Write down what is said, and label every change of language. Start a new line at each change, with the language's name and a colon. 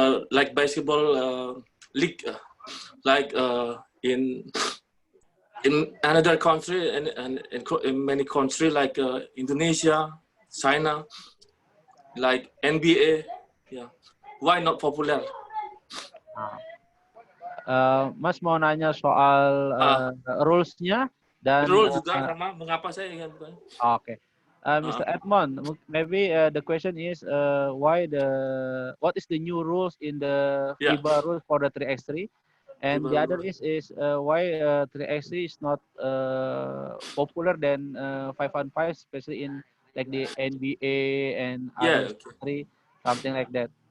English: Like basketball league, like in another country and in many countries like Indonesia, China, like NBA. Yeah, why not popular?
Indonesian: Mas mau nanya soal rules-nya dan Rule juga sama mengapa saya ingin bertanya.
English: Okay. Mr. Edmond, maybe the question is what is the new rules in the FIBA rules for the 3x3, and the other is why 3x3 is not popular than 5-on-5, especially in like the NBA and other three, something like that.